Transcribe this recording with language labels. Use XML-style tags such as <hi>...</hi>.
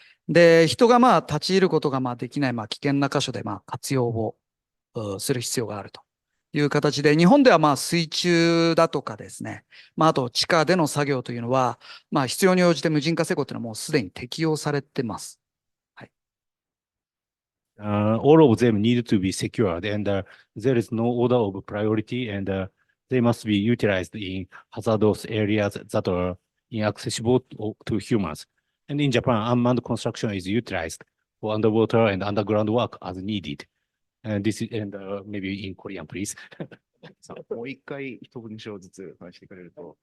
<ja>で、人が立ち入ることができない危険な箇所で活用をする必要があるという形で、日本では水中だとかですね、あと地下での作業というのは、必要に応じて無人化施工というのはもうすでに適用されてます。はい。</ja> <en>All of them need to be secured, and there is no order of priority, and they must be utilized in hazardous areas that are inaccessible to humans. And in Japan, unmanned construction is utilized for underwater and underground work as needed. And this is, and maybe in Korean, please.</en> <ja>もう一回一文章ずつ話してくれると。</ja>